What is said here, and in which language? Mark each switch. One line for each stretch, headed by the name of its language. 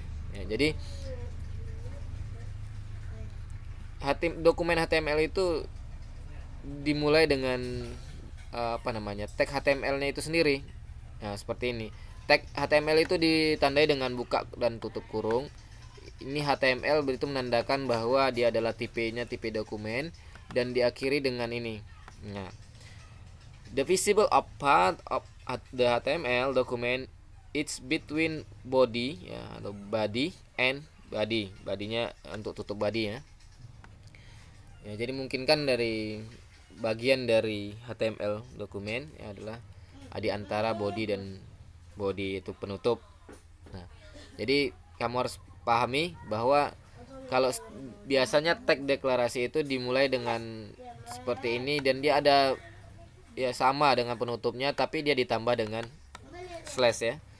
Indonesian: Ya, jadi dokumen HTML itu dimulai dengan tag HTML-nya itu sendiri. Nah, seperti ini. Tag HTML itu ditandai dengan buka dan tutup kurung. Ini HTML itu menandakan bahwa dia adalah tipenya tipe dokumen dan diakhiri dengan ini.
English: Nah, the visible part of the HTML document it's between body
Indonesian: ya atau
English: body and body.
Indonesian: Badinya untuk tutup body ya. Ya, jadi mungkinkan dari bagian dari HTML dokumen ya adalah di antara body dan body itu penutup. Nah, jadi kamu harus pahami bahwa kalau biasanya tag deklarasi itu dimulai dengan seperti ini dan dia ada ya sama dengan penutupnya tapi dia ditambah dengan slash ya.